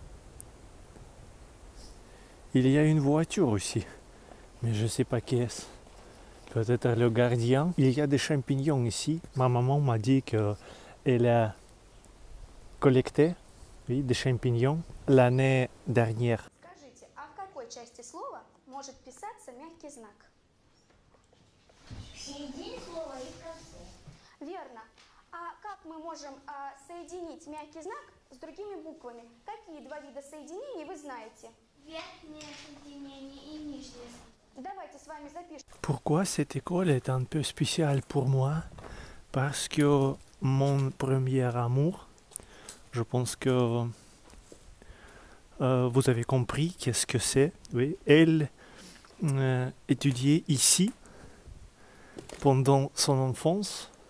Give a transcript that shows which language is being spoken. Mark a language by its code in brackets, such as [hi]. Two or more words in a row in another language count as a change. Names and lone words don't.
[fr] Il y a une voiture aussi, mais je ne sais pas qui est-ce. Peut-être le gardien. Il y a des champignons ici. Ma maman m'a dit qu'elle a collecté des champignons l'année dernière. [ru] Скажите, а в какой части слова может писаться мягкий знак? В середине слова и в конце. Верно. А как мы можем соединить мягкий знак с другими буквами? Какие два вида соединений вы знаете? Верхнее соединение и нижнее. Давайте с вами запишем. [fr] Pourquoi cette école est un peu spéciale pour moi? Parce que mon premier amour, je pense que vous avez compris qu'est-ce que c'est. Oui, elle étudiait ici pendant son enfance.